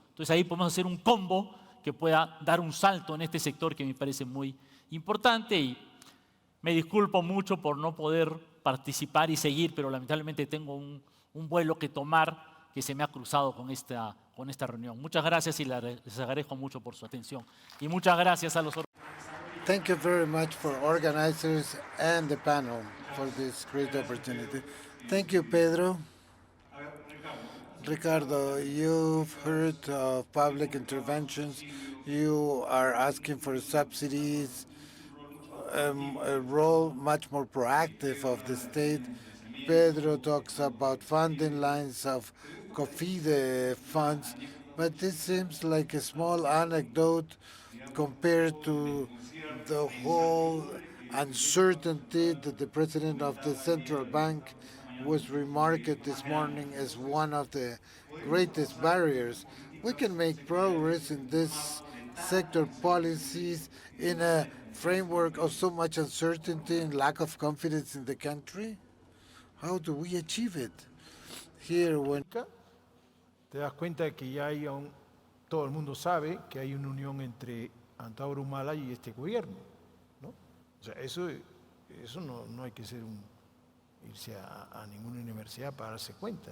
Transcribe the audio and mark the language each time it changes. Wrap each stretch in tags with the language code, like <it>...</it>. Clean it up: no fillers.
<es>Entonces ahí podemos hacer un combo que pueda dar un salto en este sector que me parece muy importante. Y me disculpo mucho por no poder participar y seguir, pero lamentablemente tengo un vuelo que tomar que se me ha cruzado con esta reunión. Muchas gracias y les agradezco mucho por su atención. Y muchas gracias a los</es> <en>Thank you very much for organizers and the panel for this great opportunity. Thank you, Pedro. Ricardo, you've heard of public interventions. You are asking for subsidies, a role much more proactive of the state. Pedro talks about funding lines of COFIDE funds, but this seems like a small anecdote compared to the whole uncertainty that the president of the central bank was remarked this morning as one of the greatest barriers. We can make progress in this sector policies in a framework of so much uncertainty and lack of confidence in the country. How do we achieve it? Here, when</en> <es>te das cuenta de que ya hay todo el mundo sabe que hay una unión entre Antauro Humala y este gobierno, ¿no? O sea, eso no hay que irse a ninguna universidad para darse cuenta.</es>